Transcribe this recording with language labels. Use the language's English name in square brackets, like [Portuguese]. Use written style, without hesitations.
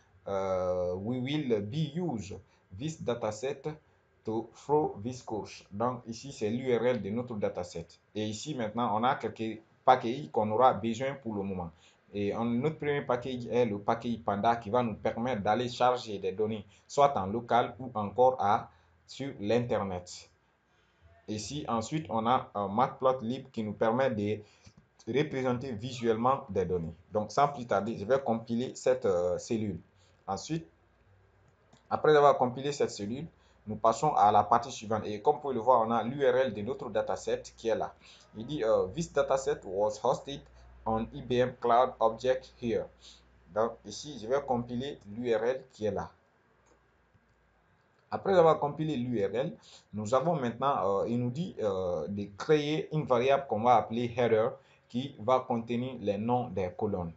[English] We will be use this dataset to through this course. [French] Donc ici, c'est l'URL de notre dataset. Et ici, maintenant, on a quelques packages qu'on aura besoin pour le moment. Et notre premier package est le package Panda qui va nous permettre d'aller charger des données, soit en local ou encore sur l'Internet. Ici, ensuite, on a un matplotlib qui nous permet de représenter visuellement des données. Donc, sans plus tarder, je vais compiler cette cellule. Ensuite, après avoir compilé cette cellule, nous passons à la partie suivante. Et comme vous pouvez le voir, on a l'URL de notre dataset qui est là. Il dit [English] This dataset was hosted on IBM Cloud Object here. [French] Donc, ici, je vais compiler l'URL qui est là. Après avoir compilé l'URL, nous avons maintenant, il nous dit de créer une variable qu'on va appeler header qui va contenir les noms des colonnes.